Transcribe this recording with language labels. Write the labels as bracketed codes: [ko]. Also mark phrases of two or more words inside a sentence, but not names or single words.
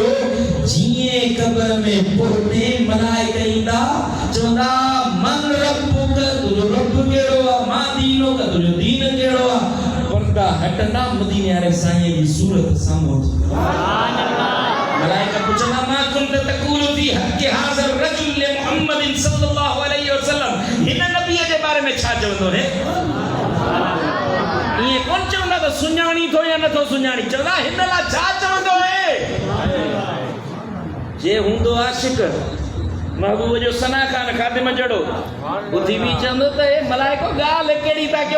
[sd] जीअं क़बर में पहुते मलाइका ईंदा, चवंदा [ar] من ربك, [sd] तुंहिंजो रब कहिड़ो आहे, [ar] ما دينك, [sd] तुंहिंजो दीन कहिड़ो आहे। पर्दा हटंदा, मदीने वारे साईं जी सूरत साम्हूं मलाइका पुछंदा [ar] ما كنت تقول في حق حاضر رجل لي محمد صلى الله عليه وسلم. [sd] हिन नबीअ जे बारे में छा चवंदो है? ईअं कोन चवंदा त सुञाणी थो या नथो सुञाणी, चवंदा हिन लाइ छा चवंदो है। जे हूंदो आशिक, महबूब जो सना खान खादिम जड़ो, ॿुधी बि चवंदो त हे मलाइको ॻाल्हि कहिड़ी था कयो।